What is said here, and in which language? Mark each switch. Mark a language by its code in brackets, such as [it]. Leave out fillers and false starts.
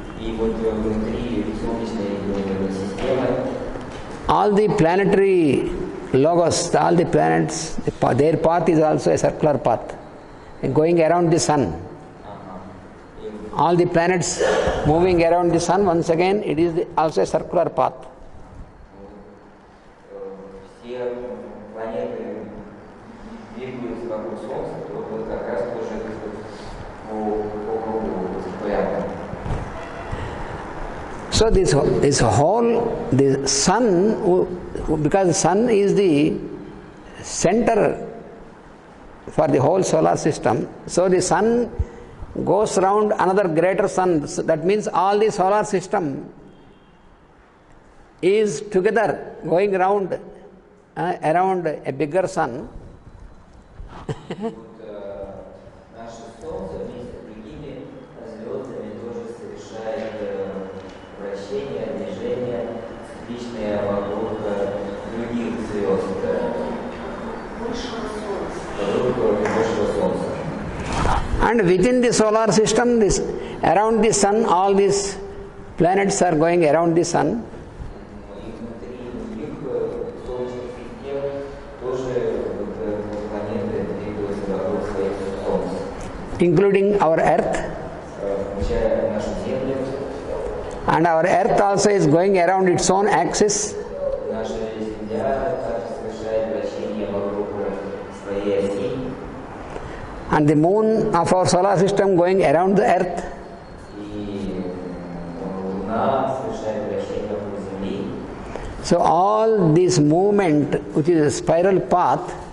[ru] И вот внутри Солнечной системы [en] all the planetary logos, all the planets, their path is also a circular path, going around the sun. All the planets moving around the sun, once again, it is also a circular path. [ru] Все планеты двигаются вокруг Солнца, то вот как раз тоже по кругу циркулярно. [en] So this whole, the sun, because the sun is the center for the whole solar system, so the sun goes round another greater sun. So that means all the solar system is together going around a bigger sun. [ru] Наше Солнце вместе с другими звездами тоже совершает вращение, движение, цикличное вокруг других звезд, вокруг большого Солнца. [en] And within the solar system, this around the sun, all these planets are going around the sun. [ru] И внутри них Солнечных систем тоже планеты двигаются вокруг своих Солнц. [en] Including our Earth. [ru] Включая нашу Землю. [en] And our Earth also is going around its own axis. [ru] Наша Земля также совершает вращение вокруг своей оси. [en] And the moon of our solar system going around the Earth. [ru] И Луна совершает вращение вокруг Земли. [en] So all this movement, which is a spiral path,